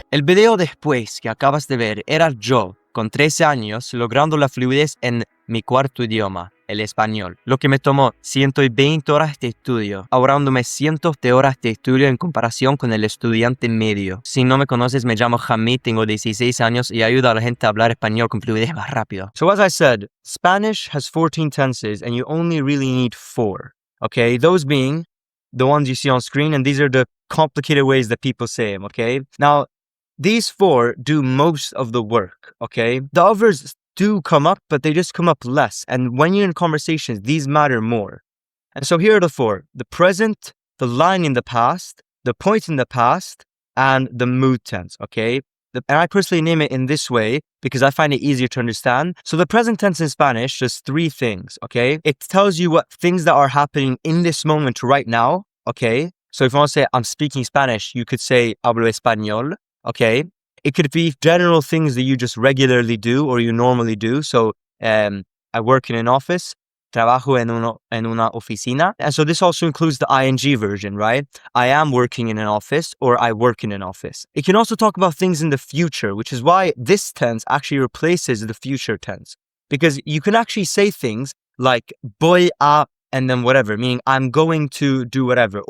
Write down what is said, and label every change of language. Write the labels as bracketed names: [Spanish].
[Spanish] El video después que acabas de ver era yo, con 13 años, logrando la fluidez en mi cuarto idioma, el español, lo que me tomó 120 horas de estudio, ahorrándome cientos de horas de estudio en comparación con el estudiante medio. Si no me conoces, me llamo Hamid, tengo 16 años y ayudo a la gente a hablar español con fluidez más rápido. [English] So as I said, Spanish has 14 tenses and you only really need 4, okay? Those being the ones you see on screen, and these are the complicated ways that people say them, okay? Now, these 4 do most of the work, okay? The others do come up, but they just come up less. And when you're in conversations, these matter more. And so here are the 4. The present, the line in the past, the point in the past, and the mood tense, okay? And I personally name it in this way because I find it easier to understand. So the present tense in Spanish does 3 things, okay? It tells you what things that are happening in this moment right now, okay? So if you want to say, I'm speaking Spanish, you could say, [Spanish] hablo español, [English] okay? It could be general things that you just regularly do or you normally do. So I work in an office, [Spanish] trabajo en una oficina. [English] And so this also includes the ing version, right? I am working in an office or I work in an office. It can also talk about things in the future, which is why this tense actually replaces the future tense. Because you can actually say things like voy a and then whatever, meaning I'm going to do whatever.